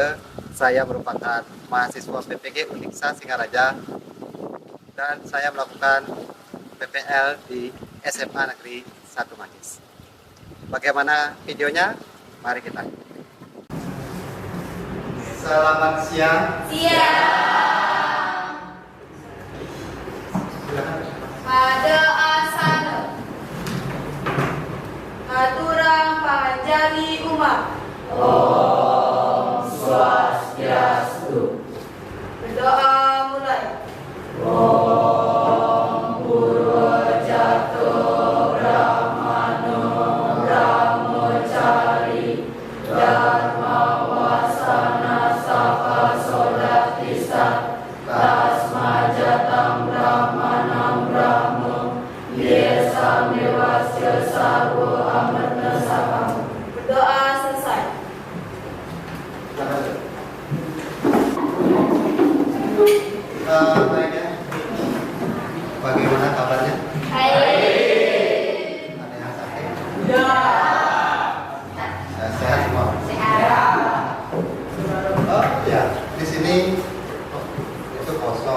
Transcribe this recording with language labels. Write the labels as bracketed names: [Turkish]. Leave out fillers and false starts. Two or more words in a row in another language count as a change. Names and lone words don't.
[Indonesian] Saya merupakan mahasiswa PPG Uniksa Singaraja dan saya melakukan PPL di SMA Negeri 1 Manggis. Bagaimana videonya? Mari kita lihat. Selamat siang. Pada asana Aturang panjali umat. [Sanskrit] Om Swastiastu. [Indonesian] Berdoa mulai. [Sanskrit] Om Purwojato Brahmano Brahmacari Dharma Wasana Saka Sodatisa Tasma Jatam Brahmanam Brahmo Yesa Mewasya Sarvo Amarta Sakam. [Indonesian] Berdoa selesai. Baiknya, bagaimana kabarnya? Baik. Ada yang sakit? Ya. Sehat semua? Oh ya, di sini itu kosong.